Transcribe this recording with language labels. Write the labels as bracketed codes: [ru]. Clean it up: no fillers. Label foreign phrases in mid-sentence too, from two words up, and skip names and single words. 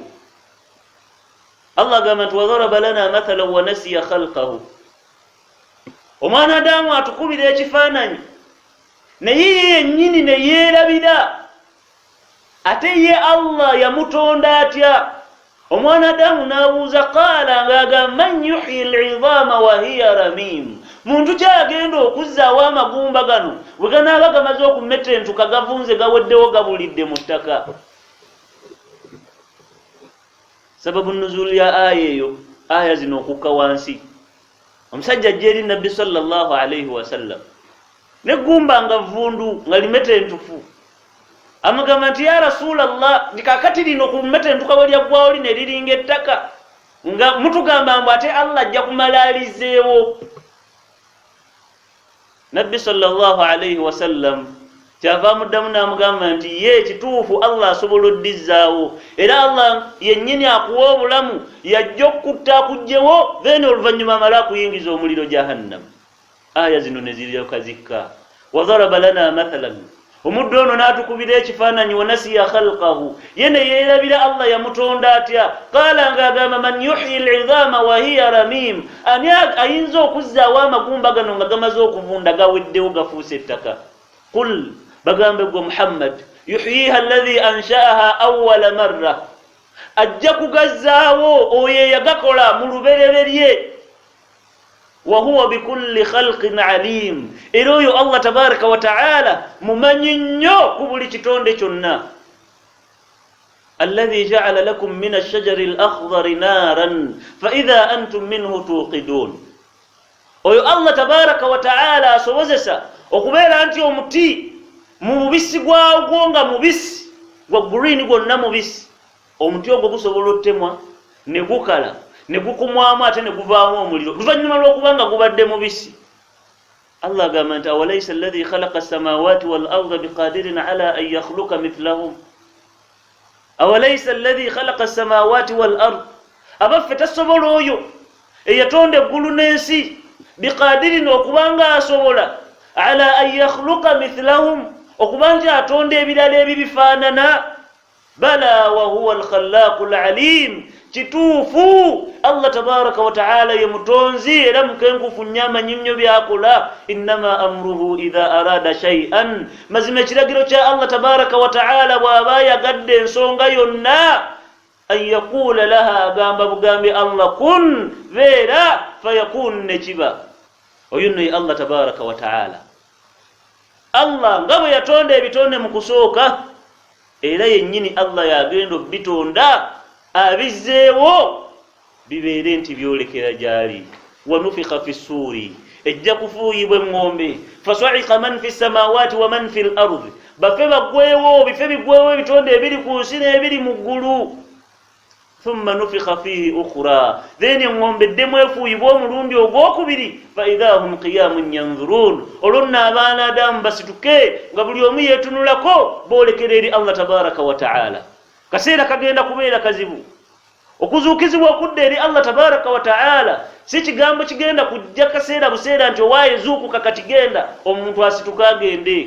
[lg] Allah agamba nti [ar] وضرب لنا مثلا ونسي خلقه, [lg] omwana Adamu atukubira ekifaananyi naye ye yennyini ne yeerabira. Ate ye Allah yamutonda atya? Omwana Adamu n'abuuza, qaala, ng'agamba [ar] من يحيي العظام وهي رميم, [lg] muntu kyagenda okuzzaawo amagumba gano bwe ganaaba gamaze okumetentuka gavunze gaweddewo gabulidde mu ttaka. [ar] سبب نزول [lg] ya aya eyo, aya zino okukka wansi, omusajja ajja eri Nabbi [ar] صلى الله عليه وسلم [lg] negumba nga vundu nga limete entufu amugamba nti [ar] يا رسول الله [lg] ndikakati lino kumete entuka welya gwawo lino eriringa ettaka nga mutugamba mbu ate Allah ajja kumalalizeewo. Nabbi [ar] صلى الله عليه وسلم [lg] kyava muddamu n'amugamba nti ye kituufu Allah asobola oddizaawo era Allah yennyini akuwa obulamu yajja okutta akugjewo then oluvannyuma amala akuyingiza omuliro jahannam. Aya zino ne zirikazikka. [ar] وضرب لنا مثلا, [lg] omuddu ono n'atukubira ekifaananyi [ar] ونسي خلقه, [lg] yene yeerabira Allah yamutonda atya. [ar] Qaala ng'agamba من يحيي العظام وهي رميم, [lg] ani ayinza okuzzaawo amagumba gano nga gamaze okuvunda gaweddewo gafuuse ettaka. Qul, bagambe gwe Muhammad, [ar] يحييها الذي أنشأها أول مرة, [lg] ajja kugazzaawo oyo eyagakola mu lubereberye. [ar] وهو بكل خلق عليم, [lg] era oyo [ar] الله تبارك وتعالى [lg] mumanyi nnyo ku buli kitonde kyonna. [ar] الذي جعل لكم من الشجر الأخضر نارا فإذا أنتم منه توقدون, [lg] oyo [ar] الله تبارك وتعالى [lg] asobozesa okubeera nti omuti mu mubisi gwagwo nga mubisi gwa green gwonna mubisi, omuti ogwo gusobola ottemwa ne gukala ne gukumwamu ate ne guvaamu omuliro luvannyuma lw'okubanga gubadde mubisi. [ar] Allah [lg] agamba nti [ar] أوليس الذي خلق السماوات والأرض بقادر على أن يخلق مثلهم أوليس الذي خلق السماوات والأرض, [lg] abaffe tasobola oyo eyatonda eggulu n'ensi biqadirin okubanga asobola [ar] على أن يخلق مثلهم [lg] okubanga atonda ebirala ebibifaanana. [ar] بلى وهو الخلاق العليم, [lg] kituufu [ar] الله تبارك وتعالى [lg] ye mutonzi era mukenkufu nyama nyinyo byakola. [ar] إنما أمره إذا أراد شيئا, [lg] mazima kiragiro kya [ar] الله تبارك وتعالى [lg] bw'aba yagadde ensonga yonna [ar] أن يقول له, [lg] agamba bugambi Allah kun beera fayakun nekiba. Oyo nno ye [ar] الله تبارك وتعالى. [lg] Allah nga bwe yatonda ebitonde mu kusooka era yennyini Allah yagenda obitonda abizzeewo bibeere nti byolekera gyali. [ar] ونفخ في الصور, [lg] ejja kufuuyibwa eŋŋombe. [ar] فصعق من في السماوات ومن في الأرض, [lg] bafe baggwewo bife biggwewo ebitonde ebiri ku nsi n'ebiri mu ggulu. [ar] ثم نفخ فيه أخرى, [lg] then eŋŋombe eddemu efuuyibwa omulundi ogwokubiri. [ar] فإذا هم قيام ينظرون, [lg] olwo nno abaana Adamu basituke nga buli omu yeetunulako boolekera eri [ar] الله تبارك وتعالى. [lg] Kaseera kagenda kubeera kazibu. Okuzuukizibwa okudda eri Allah tabaraka wa ta'ala si kigambo kigenda kujja kaseera buseera nti owaaye zuukuka kati genda omuntu asituka agende.